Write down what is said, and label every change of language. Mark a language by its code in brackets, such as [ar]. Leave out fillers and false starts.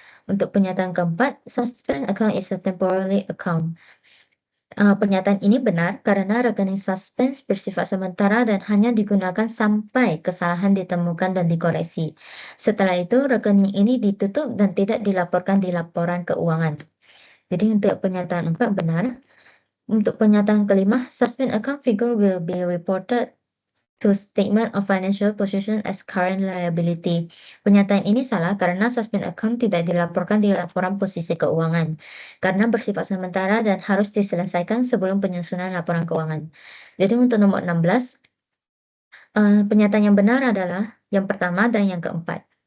[id] Untuk pernyataan keempat, [en] suspend account is a temporary account. [id] Pernyataan ini benar karena rekening suspend bersifat sementara dan hanya digunakan sampai kesalahan ditemukan dan dikoreksi. Setelah itu, rekening ini ditutup dan tidak dilaporkan di laporan keuangan. Jadi untuk pernyataan 4 benar. Untuk pernyataan kelima, [en] suspend account figure will be reported to statement of financial position as current liability. [id] Pernyataan ini salah karena suspend account tidak dilaporkan di laporan posisi keuangan karena bersifat sementara dan harus diselesaikan sebelum penyusunan laporan keuangan. Jadi untuk nomor 16, pernyataan yang benar adalah yang pertama dan yang keempat.